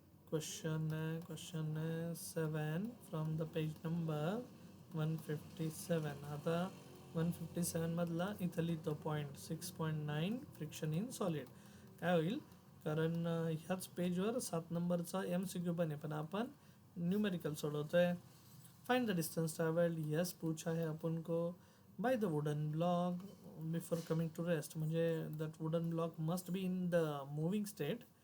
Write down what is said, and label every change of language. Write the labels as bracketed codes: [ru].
[en] Question 7 from the page number 157. [mr] आता 157 मधला इथं लिहितो पॉईंट 6.9 फ्रिक्शन इन सॉलिड. काय होईल, कारण ह्याच पेजवर 7 नंबरचा MCQ पण आहे, पण आपण numerical सोडवतोय. [en] Find the distance travelled. Yes [hi] पूछा है अपन को [en] By the wooden block before coming to rest. [mr] म्हणजे that wooden block must be in the moving state.